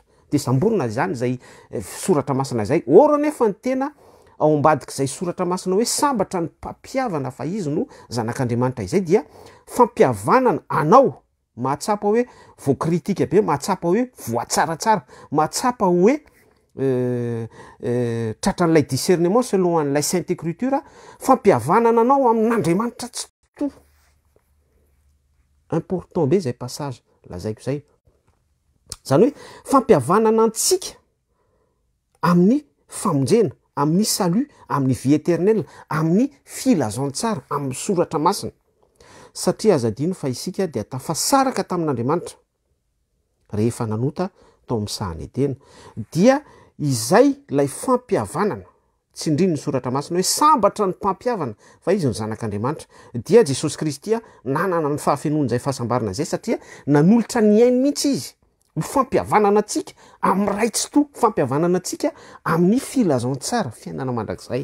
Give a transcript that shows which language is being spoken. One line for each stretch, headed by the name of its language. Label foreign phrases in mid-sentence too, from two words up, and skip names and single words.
Malagasy: De samborina zany zay soratra masina zay. Ora nefa ny tena ao ambadik'izay soratra masina hoe sambatra ny mpampiavana fa izy no zanak'Andriamanitra izay dia fampihavanana anao mahatsapa hoe voakritika be, mahatsapa hoe voatsaratsara, mahatsapa hoe tratran'ilay
French: discernement selon
Malagasy: an'ilay
French: Sainte Écriture,
Malagasy: fampihavanana anao amin'Andriamanitra tsy to. Important be zay passage lazaiko zay. Zany hoe fampihavanana antsika amin'ny famonjena, amin'ny salut, amin'ny
French: vie éternelle,
Malagasy: amin'ny filazantsara, amin'ny soratra masina. Satria azadino fa isika dia tafasaraka tamin'Andriamanitra rehefa nanota tao amin'ny sahany Edena. Dia izay lay fampihavanana, tsy indriny ny soratra masina hoe sambatra ny mpampiavana fa izy ny zanak'Andriamanitra, dia Jesosy Kristy nanana ny fahafenoany zay fahasambarana zay satria nanolotra ny ainy mihitsy izy ho fampihavanana antsika amin'ny ray tsy to, fampihavanana antsika amin'ny filazantsara, fiainana mandrakizay.